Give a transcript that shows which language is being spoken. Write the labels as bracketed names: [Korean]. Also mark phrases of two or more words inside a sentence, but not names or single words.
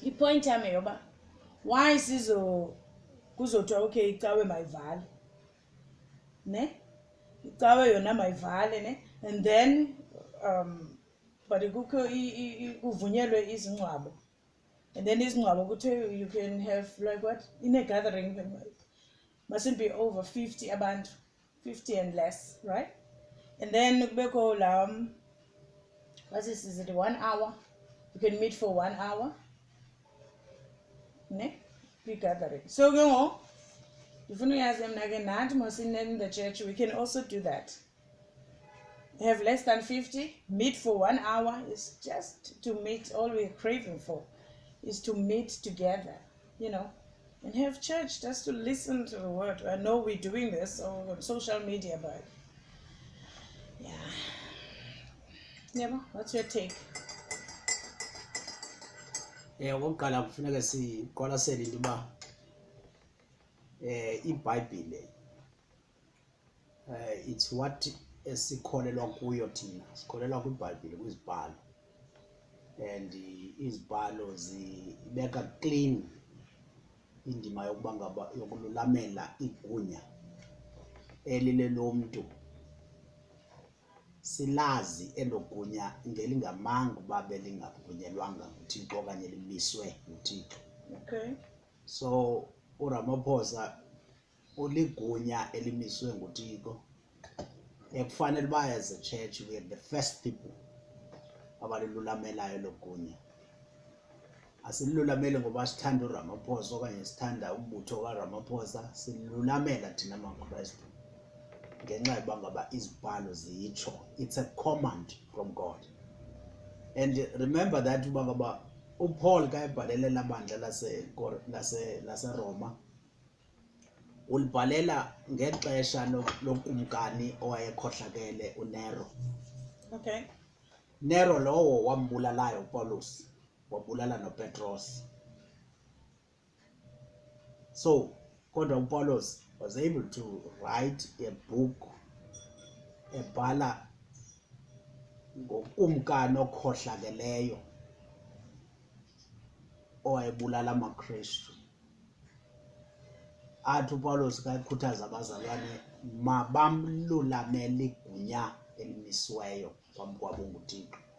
[Xhosa] ipoint yami yoba [English] why kuzothiwa okay [Xhosa] Icawe mazivalwe ne Icawe yona mazivalwe ne [English] and then but [Xhosa] kukho kuvunyelwe izingcwabo [English] and then [Xhosa] izingcwabo kuthiwe [English] you can have like what in a gathering mustn't be over 50 abantu 50 and less, right? And then kubekho what is it 1 hour you can meet for 1 hour ne big gathering. [Xhosa] So ke ngo ndifuna uyazi mna ke nathi [English] in the church we can also do that. Have less than 50, meet for 1 hour. It's just to meet. All we're craving for is to meet together, you know, and have church just to listen to the word. I know we're doing this on social media, but yeah. Nema, what's your take? Yeah, [Xhosa] okokuqala kufuneka siqwalasele into uba iBhayibhile [English] it's what [Xhosa] esikholelwa kuyo thina. Sikholelwa kwiBhayibhile kwizibhalo, and izibhalo zibeka clean indima yokuba ngaba yokululamela igunya elile lomuntu. Silazi elogunya ngelingamanga uba belingavunyelwanga nguThixo okanye limiswe nguThixo. [English] Okay. [Xhosa] So uRamaphosa uligunya elimiswe nguThixo. Kufanele uba [English] as a church we are the first people [Xhosa] abalilulamelayo logunya. Asilulamele ngoba sithanda uRamaphosa okanye sithanda umbutho kaRamaphosa, silulamela thina maKristu ngenxa yokuba ngaba izibhalo ziyitsho. [English] It's a command from God. And remember that [Xhosa] uba ngaba uPaul ka ebhalela labandla laseRoma ulibhalela ngexesha lokumkani owayekhohlakele uNero. [English] Okay. [Xhosa] Nero lowo wambulalayo uPaulus, wabulala noPetros. So kodwa uPaulus [English] was able to write a book [Xhosa] ebhala ngokumkani okhohlakeleyo owayebulala amaKristu. Athi uPaulus kayikhuthaza abazalwane mabamlulamele igunya elimisiweyo phambi kwabo nguThixo.